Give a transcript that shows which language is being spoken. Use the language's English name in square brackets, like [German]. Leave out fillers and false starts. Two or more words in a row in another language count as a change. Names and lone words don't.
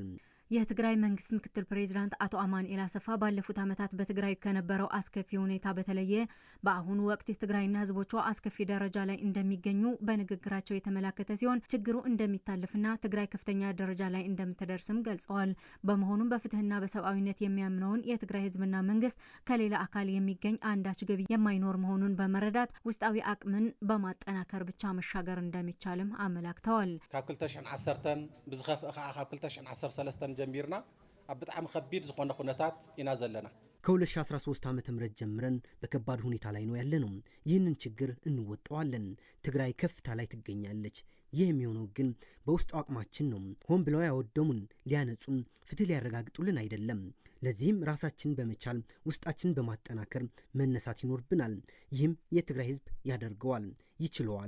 [Amharic] የትግራይ መንግስት ምክትል ፕሬዝዳንት አቶ አማኑኤል አሰፋ ባለፉት ዓመታት በትግራይ ከነበረው አስከፊ ሁኔታ በተለየ በአሁኑ ወቅት የትግራይና ህዝቦቿ አስከፊ ደረጃ ላይ እንደሚገኙ በንግግራቸው የተመላከተ ሲሆን ችግሩ እንደሚታለፍና ትግራይ ከፍተኛ ደረጃ ላይ እንደምትደርስም ገልጸዋል። በመሆኑም በፍትህና በሰብአዊነት የሚያምነውን የትግራይ ህዝብና መንግስት ከሌላ አካል የሚገኝ አንዳች ገቢ የማይኖር መሆኑን በመረዳት ውስጣዊ አቅምን በማጠናከር ብቻ መሻገር እንደሚቻልም አመላክተዋል። [Tigrinya] ካብ 2010 ብዝኸፍእ ከዓ ካብ 2013 ጀሚርና ኣብ በጣም ከቢድ ዝኾነ ኩነታት ኢና ዘለና። [Amharic] ከ2013 ዓ.ም ጀምረን በከባድ ሁኔታ ላይ ነው ያለነው። ይህንን ችግር እንወጣዋለን። ትግራይ ከፍታ ላይ ትገኛለች። ይህ የሚሆነው ግን በውስጥ አቅማችን ነው። ሆን ብለው ያወደሙን ሊያነጹን ፍትህ ሊያረጋግጡልን አይደለም። ለዚህም ራሳችን በመቻል ውስጣችን በማጠናከር መነሳት ይኖርብናል። ይህም የትግራይ ህዝብ ያደርገዋል፣ ይችላል።